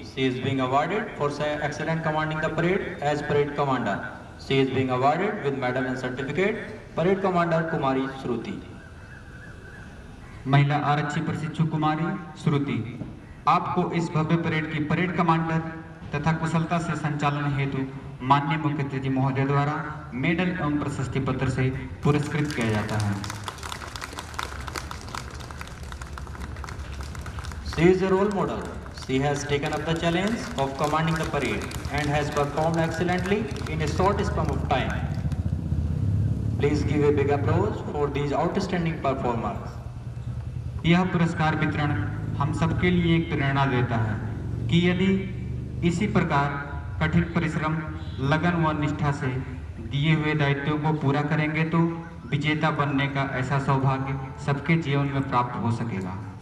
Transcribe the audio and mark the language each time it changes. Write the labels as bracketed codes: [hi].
[en] She is being awarded for excellent commanding the parade as parade commander. She is being awarded with medal and certificate. Parade commander Kumari Shruti. [hi] महिला आरक्षी प्रशिक्षु कुमारी श्रुति, आपको इस भव्य parade की parade commander तथा कुशलता से संचालन हेतु माननीय मुख्य अतिथि महोदय द्वारा मेडल एवं प्रशस्ति पत्र से पुरस्कृत किया जाता है। [en] She is a role model. She has taken up the challenge of commanding the parade and has performed excellently in a short span of time. Please give a big applause for these outstanding performers. [hi] यह पुरस्कार वितरण हम सबके लिए एक प्रेरणा देता है कि यदि इसी प्रकार कठिन परिश्रम, लगन व निष्ठा से दिए हुए दायित्वों को पूरा करेंगे तो विजेता बनने का ऐसा सौभाग्य सबके जीवन में प्राप्त हो सकेगा।